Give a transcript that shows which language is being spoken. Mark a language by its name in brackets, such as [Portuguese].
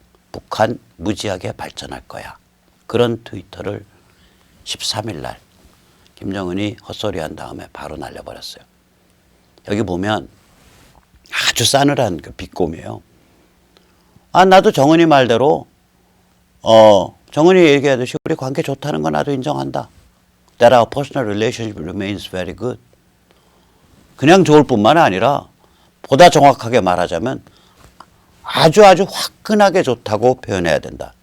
[Korean] 북한 무지하게 발전할 거야. 그런 트위터를 13일 날 김정은이 헛소리한 다음에 바로 날려버렸어요. 여기 보면 아주 싸늘한 그 비꼼이에요. 나도 정은이 말대로 정은이 얘기하듯이 우리 관계 좋다는 건 나도 인정한다. [English] That our personal relationship remains very good. [Korean] 그냥 좋을 뿐만 아니라 보다 정확하게 말하자면 아주 화끈하게 좋다고 표현해야 된다.